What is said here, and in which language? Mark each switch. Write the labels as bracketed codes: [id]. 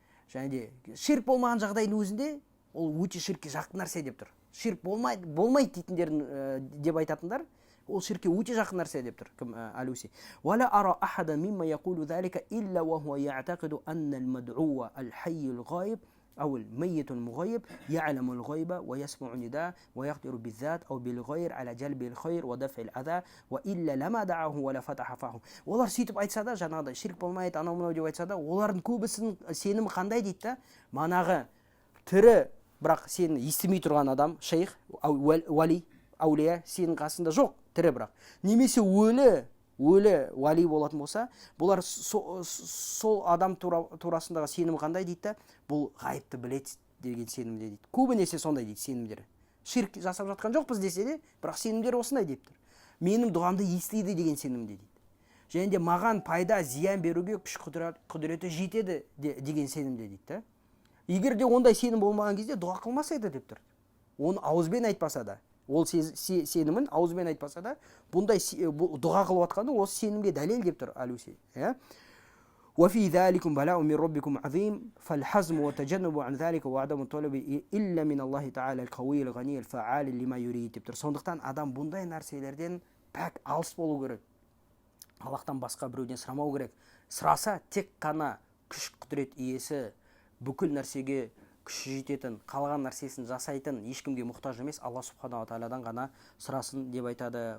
[kk] Және де ширк болмаған жағдайдың өзінде ол өте ширкке жақын нәрсе деп тұр. Ширк болмайды дейтіндерін деп айтатындар, ол ширкке өте жақын нәрсе деп тұр. Кім? Алуси. [ar] Вала ара ахада мимма яқулу залика илля ва хуа я'тақиду анна ал-мад'уа ал-хаййул ғайб أو الميت المغيب يعلم الغيب ويسمع النداء ويقدر بالذات أو بالغير على جلب الخير ودفع الأذى وإلا لما دعاه ولا فتح فاه. [kk] Олар сөйтіп айтса да, жаңағыдай ширк болмайды, анау мынау деп айтса да, олардың көбісінің сенімі қандай дейді да? Манағы тірі, бірақ сені естімей тұрған адам, шейх, вали, әулия сенің қасында жоқ, тірі бірақ. Немесе өлі вали болатын болса, бұлар сол адам турасындағы сенім қандай дейді? Бұл ғайыпты біледі деген сенімде дейді. Көбінесе сондай дейді сенімдері. Ширк жасап жатқан жоқпыз десе де, бірақ сенімдері осындай деп тұр. Менің дұғамды естиді деген сенімде дейді. Және де маған пайда, зиян беруге күш құдіреті жетеді деген сенімде дейді. Егер де ондай сенім болмаған кезде дұға қылмас еді деп тұр. Оны ауызбен айтпаса да, ол сенімін ауызбен айтпаса да, бұндай дұға қылып атқаны осы сенімге дәлел деп тұр Алуси. [ar] وفي ذلك بلاء من ربكم عظيم فالحزم والتجنب عن ذلك وعدم الطلب إلا من الله تعالى القوي الغني الفعال لما يريد [kk] деп тұр. Сондықтан адам бұндай нәрселерден пәк алыс болу керек. Аллахтан басқа біреуден сұрамау керек. Сұраса тек қана күш құдірет иесі, бүкіл нәрсеге күші жететін, қалған нәрсесін жасайтын, ешкімге мұқтаж емес, Алла субханала тағаладан ғана сұрасын деп айтады.